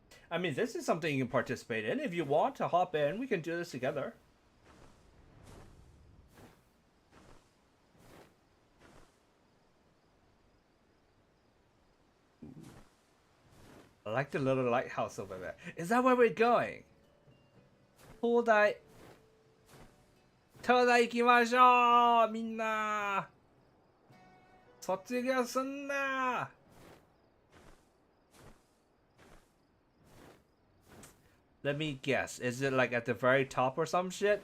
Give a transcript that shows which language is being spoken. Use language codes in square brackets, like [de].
[en] I mean, this is something you can participate in. If you want to hop in, we can do this together. I like the little lighthouse over there. Is that where we're going? [ja] 灯台。東大行きましょうみんな卒業すんな [en] Let me guess. Is it like at the very top or some shit?